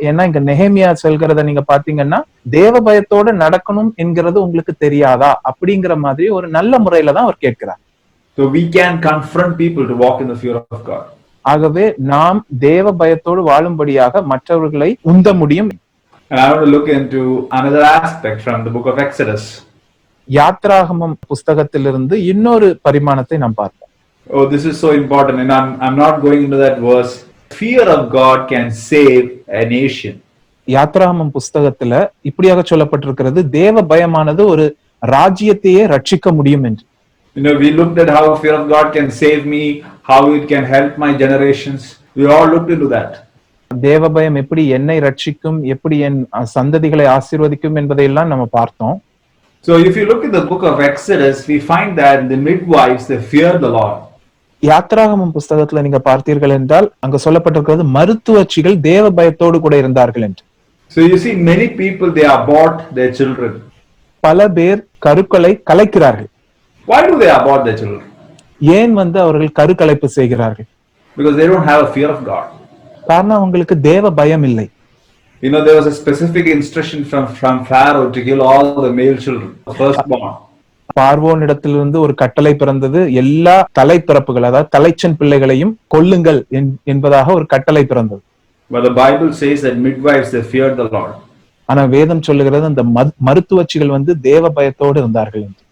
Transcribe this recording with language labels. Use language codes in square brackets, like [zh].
[ta] ஏன்னா இங்க நெகேமியா சொல்கிறத நீங்க பாத்தீங்கன்னா தேவ பயத்தோட நடக்கணும் என்கிறது உங்களுக்கு தெரியாதா அப்படிங்கிற மாதிரி ஒரு நல்ல முறையில தான் அவர் கேட்கிறார். [en] So we can confront people to walk in the fear of God. [ta] ஆகவே நாம் தேவ பயத்தோடு வாழும்படியாக மற்றவர்களை உந்த முடியும். [en] And I want to look into another aspect from the book of Exodus. [ta] யாத்ராகமம் புஸ்தகத்திலிருந்து இன்னொரு பரிமாணத்தை நாம் பார்ப்போம். [en] Oh, this is so important, and I'm not going into that verse. Fear of God can save a nation. [ta] யாத்ராகமம் புஸ்தகத்துல இப்படியாக சொல்லப்பட்டிருக்கிறது, தேவ பயமானது ஒரு ராஜ்யத்தையே ரட்சிக்க முடியும் என்று. [en] We looked at how fear of God can save me, how it can help my generations. We all looked into that. [ta] தேவ பயம் எப்படி என்னை ரட்சிக்கும், எப்படி என் சந்ததிகளை ஆசீர்வதிக்கும் என்பதையெல்லாம் நம்ம பார்த்தோம். [en] So if you look at the book of Exodus, we find that the midwives, they fear the Lord. [ta] யாத்ராகமம் புஸ்தகத்துல நீங்க பார்த்தீர்கள் என்றால் அங்க சொல்லப்பட்டிருக்கிறது மருத்துவச்சிகள் தேவ பயத்தோடு கூட இருந்தார்கள் என்று. [en] So you see many people, they abort their children. [ta] பல பேர் கருக்களை கலைக்கிறார்கள். [en] Why do they abort their children? [ta] ஏன் அவர்கள் கருக்கலைப்பு செய்கிறார்கள்? [en] Because they don't have a fear of God. [ta] காரணம் அவங்களுக்கு தேவ பயம் இல்லை. [en] There was a specific instruction from Pharaoh to kill all the male children, the firstborn. [ta] பார்வோன் இடத்திலிருந்து ஒரு கட்டளை பிறந்தது, எல்லா தலைப்பிறப்புகள், அதாவது தலைச்சன் பிள்ளைகளையும் கொல்லுங்கள் என்பதாக ஒரு கட்டளை பிறந்தது. [en] But the Bible says that midwives, they feared the Lord. [ta] ஆனா வேதம் சொல்லுகிறது அந்த மருத்துவச்சிகள் தேவ பயத்தோடு இருந்தார்கள்.